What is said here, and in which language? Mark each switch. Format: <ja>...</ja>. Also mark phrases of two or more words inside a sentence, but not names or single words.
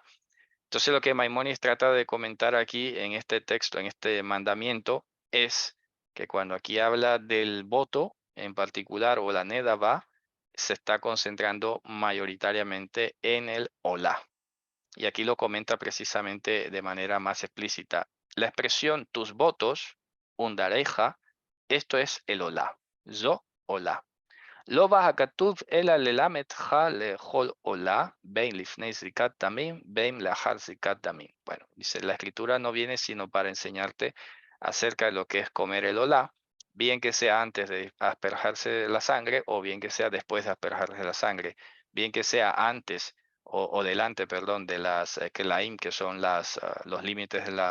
<es>Entonces lo que Maimónides trata de comentar aquí en este texto, en este mandamiento, es que cuando aquí habla del voto en particular o la nedava, se está concentrando mayoritariamente en el olá. Y aquí lo comenta precisamente de manera más explícita. La expresión tus votos, undareja, esto es el olá.</es> <he>זו עולה. לא בא הכתוב אלא ללמדך לאכול עולה בין לפני זריקת דמים בין לאחר זריקת דמים.</he> <es>Bueno, dice, la escritura no viene sino para enseñarte acerca de lo que es comer el olá, bien que sea antes de asperjarse la sangre o bien que sea después de asperjarse la sangre, bien que sea antes o delante, perdón, de las kelaim, que son los límites</es>